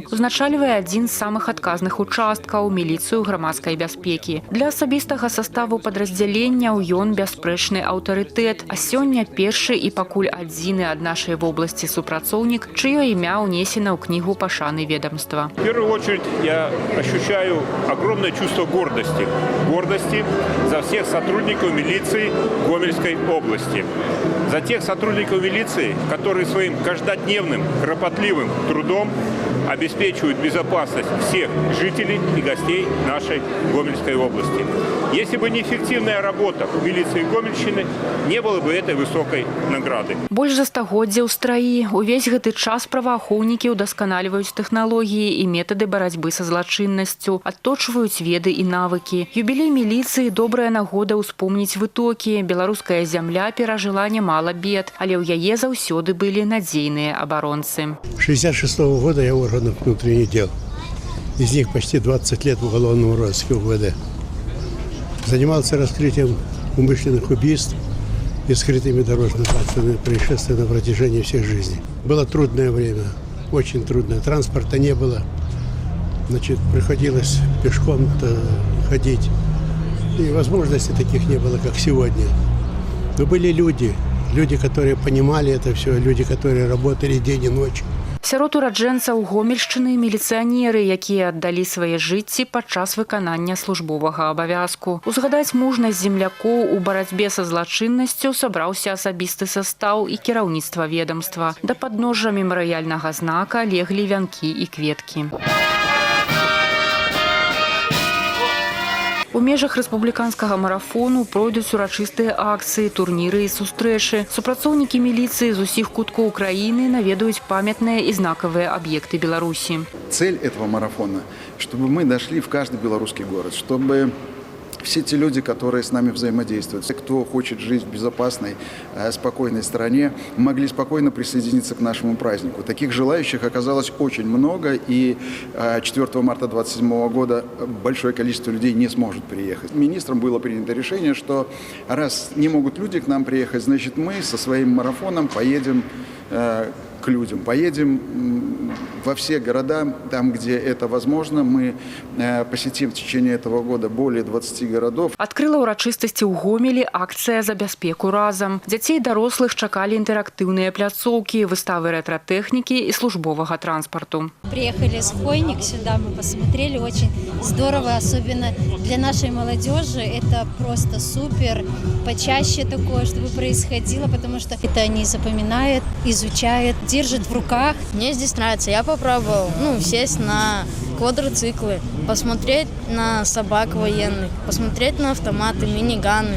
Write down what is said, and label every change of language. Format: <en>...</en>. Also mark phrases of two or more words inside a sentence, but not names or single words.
<be>Узначальвае адзін з самых адказных участкаў – міліцыю грамадскай бяспекі. Для асабістага саставу падраздзяленняў ён бясспрэчны аўтарытэт, а сёння першы і пакуль адзіны ад нашай вобласці супрацоўнік, чыё імя ўнесена ў кнігу пашаны ведомства.</be> <ru>В первую очередь я ощущаю огромное чувство гордости. Гордости за всех сотрудников милиции Гомельской области. За тех сотрудников милиции, которые своим каждодневным, кропотливым трудом обеспечивают безопасность всех жителей и гостей нашей Гомельской области. Если бы не эффективная работа милиции Гомельщины, не было бы этой высокой награды.</ru> <be>Больш за стагоддзя ў страі. Увесь гэты час праваахоўнікі ўдасканальваюць тэхналогіі і метады барацьбы са злачыннасцю, адточваюць веды і навыкі. Юбілей міліцыі – добрая нагода ўспомніць вытокі. Беларуская зямля перажыла немало бед, але ў яе заўсёды былі надзейныя абаронцы.</be> <ru>1966 года я в органах внутренних дел. Из них почти 20 лет в уголовном розыске УВД. Занимался раскрытием умышленных убийств и скрытыми дорожно-транспортными происшествиями на протяжении всех жизней. Было трудное время, очень трудное. Транспорта не было. Значит, приходилось пешком ходить. И возможностей таких не было, как сегодня. Но были люди, которые понимали это все, люди, которые работали день и ночь.</ru> <be>Сярод ураджэнцаў Гомельшчыны міліцыянеры, якія аддалі свае жыцці падчас выканання службовага абавязку. Узгадаць мужнасць землякоў у барацьбе са злачыннасцю сабраўся асабісты састаў і кіраўніцтва ведомства. Да падножжа мемарыяльнага знака леглі вянкі і кветкі. У межах рэспубліканскага марафону пройдуць урачыстыя акцыі, турніры і сустрэчы. Супрацоўнікі міліцыі з усіх куткоў краіны наведаюць памятныя і знакавыя аб'екты Беларусі.</be> <ru>Цель этого марафона, чтобы мы дошли в каждый белорусский город, чтобы все те люди, которые с нами взаимодействуют, кто хочет жить в безопасной, спокойной стране, могли спокойно присоединиться к нашему празднику. Таких желающих оказалось очень много, и 4 марта 2027 года большое количество людей не сможет приехать. Министром было принято решение, что раз не могут люди к нам приехать, значит мы со своим марафоном поедем к людям. Поедем во все города, там, где это возможно. Мы посетим в течение этого года более 20 городов.</ru> <be>Адкрыла ўрачыстасці ў Гомелі акцыя «За бяспеку разам». Дзяцей і дарослых чакалі інтэрактыўныя пляцоўкі, выставы рэтра-тэхнікі і службовага транспарту.</be> <ru>Приехали с Хойник сюда, мы посмотрели, очень здорово, особенно для нашей молодежи. Это просто супер, почаще такое, чтобы происходило, потому что это они запоминают, изучают, держат в руках. Мне здесь нравится. Я попробовал сесть на квадроциклы, посмотреть на собак военных, посмотреть на автоматы, миниганы.</ru>